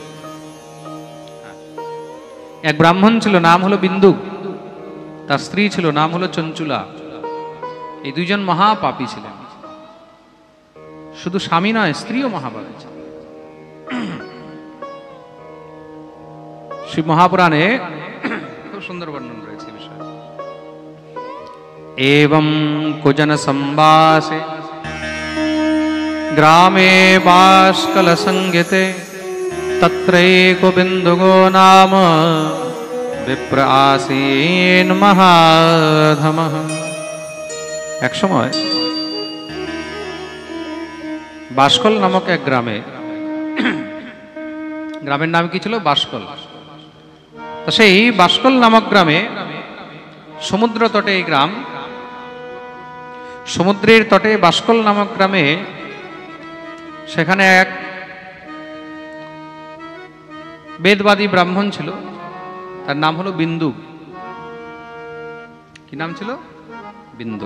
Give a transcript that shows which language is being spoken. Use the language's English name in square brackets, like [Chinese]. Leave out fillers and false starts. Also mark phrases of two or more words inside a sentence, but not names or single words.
[Bangla] এক ব্রাহ্মণ ছিল, নাম হলো বিন্দু, তার স্ত্রী ছিল, নাম হলো চঞ্চুলা। এই দুইজন মহাপাপী ছিলেন। শুধু স্বামী নয়, স্ত্রীও মহাপাপী ছিল। শিব মহাপুরাণে খুব সুন্দর বর্ণন রয়েছে এই বিষয়ে। [Sanskrit] एवं कुजन संवासे ग्रामे बाष्कल संगीते तत्रैको बिन्दुगो नाम विप्र आसीन महाधमः। [Bangla] এক সময় বাষ্কল নামক এক গ্রামে, গ্রামের নাম কি ছিলো বাষ্কল। তো সেই বাষ্কল নামক গ্রামে সমুদ্র তটে এই গ্রাম, সমুদ্রের তটে বাষ্কল নামক গ্রামে সেখানে এক বেদবাদী ব্রাহ্মণ ছিল, তার নাম হলো বিন্দু। কি নাম ছিল? বিন্দু।